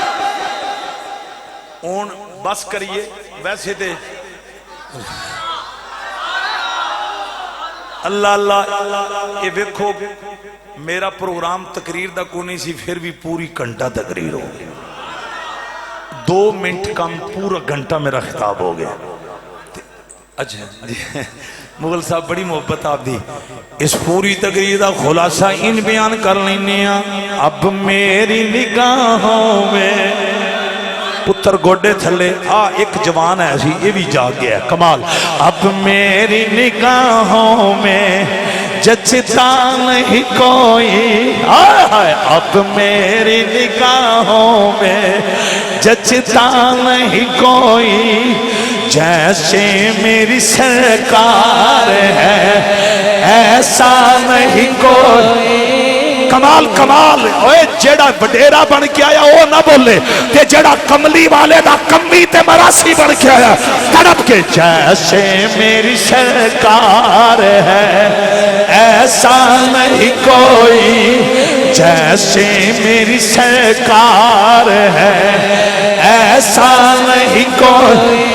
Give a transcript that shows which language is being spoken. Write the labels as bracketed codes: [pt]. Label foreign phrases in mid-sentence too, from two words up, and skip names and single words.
[pa] اون بس کریے، ویسے دے اللہ اللہ، یہ دیکھو میرا پروگرام تقریر دا کو نہیں سی، پھر بھی پوری گھنٹہ تقریر ہو گئی، 2 منٹ کم پورا گھنٹہ میرا خطاب ہو گیا۔ اچھا جی مغل صاحب بڑی محبت آپ دی، اس پوری تقریر دا خلاصہ ان بیان کر لینے ہیں۔ [ur] اب میری نگاہوں میں [pa] پتر گوڑے تھلے [ur] ایک جوان ہے ایسی، یہ بھی جاگ گیا ہے، کمال۔ اب میری نگاہوں میں جچتا نہیں کوئی، اب میری نگاہوں میں جچتا نہیں کوئی، جیسے میری سرکار ہے ایسا نہیں کوئی۔ [pa] کمال کمال، اوے جیڑا وڈیرا بن کے آیا وہ نہ بولے، تے جیڑا کملی والے دا کمی تے مراسی بن کے آیا تڑپ کے، [ur] جیسے میری سرکار ہے ایسا نہیں کوئی، جیسے میری سرکار ہے ایسا نہیں کوئی۔